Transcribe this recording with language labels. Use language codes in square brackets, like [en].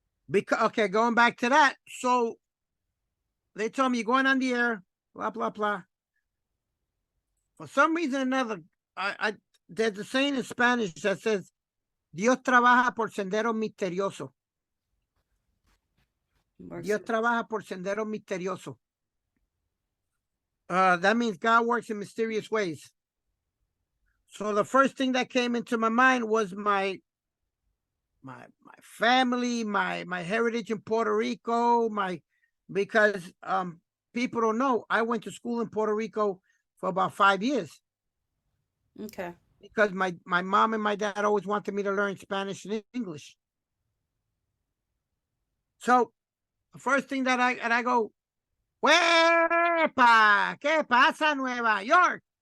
[en] because okay, going back to that. So they told me you're going on the air, blah blah blah. For some reason or another, I there's a saying in Spanish that says [es] Dios trabaja por sendero misterioso. Dios trabaja por sendero misterioso. [en] That means God works in mysterious ways. So the first thing that came into my mind was my family, my heritage in Puerto Rico, because people don't know I went to school in Puerto Rico for about 5 years. Okay. Because my mom and my dad always wanted me to learn Spanish and English. So the first thing that I go, [es] Huepa, ¿qué pasa Nueva York?